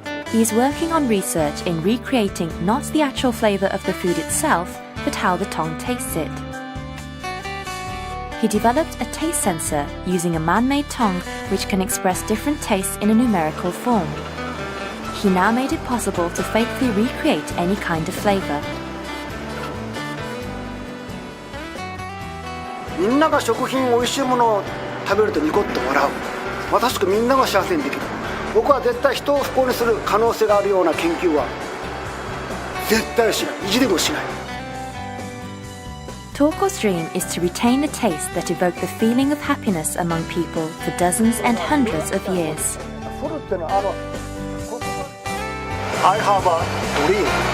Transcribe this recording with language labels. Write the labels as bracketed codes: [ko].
[en] He is working on research in recreating not the actual flavor of the food itself, but how the tongue tastes it. He developed a taste sensor using a man-made tongue which can express different tastes in a numerical form. He now made it possible to faithfully recreate any kind of flavor. [ja] みんなが食品おいしいものを食べるとニコッと笑う。まさしくみんなが幸せにできる。僕は絶対人を不幸にする可能性があるような研究は絶対しない。意地でもしない。 [en] Toko's dream is to retain a taste that evoked the feeling of happiness among people for dozens and hundreds of years. I have a dream.